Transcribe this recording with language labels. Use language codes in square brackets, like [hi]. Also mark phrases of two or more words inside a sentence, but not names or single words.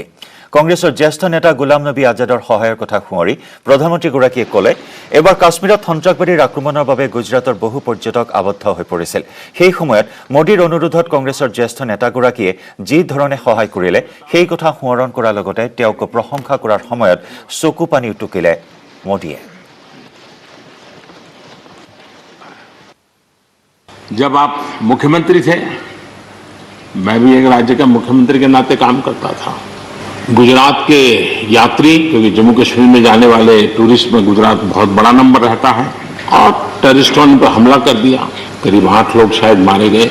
[as] কংগ্ৰেছৰ জ্যেষ্ঠ নেতা গোলাম নবী আজাদৰ সহায়ৰ কথা সোঁৱৰি প্ৰধানমন্ত্ৰীগৰাকীয়ে ক'লে, এবাৰ কাশ্মীৰত সন্ত্ৰাসবাদীৰ আক্ৰমণৰ বাবে গুজৰাটৰ বহু পৰ্যটক আবদ্ধ হৈ পৰিছিল। সেই সময়ত মোদীৰ অনুৰোধত কংগ্ৰেছৰ জ্যেষ্ঠ নেতাগৰাকীয়ে যি ধৰণে সহায় কৰিলে সেই কথা সোঁৱৰণ কৰাৰ লগতে তেওঁক প্ৰশংসা কৰাৰ সময়ত চকু পানী উটুকিলে মোদীয়ে। [hi] जब आप मुख्यमंत्री थे, मैं भी एक राज्य का मुख्यमंत्री के नाते काम करता था। गुजरात के यात्री, क्योंकि जम्मू कश्मीर में जाने वाले टूरिस्ट में गुजरात बहुत बड़ा नंबर रहता है, और टेररिस्टों ने पर हमला कर दिया, करीब 8 लोग शायद मारे गए।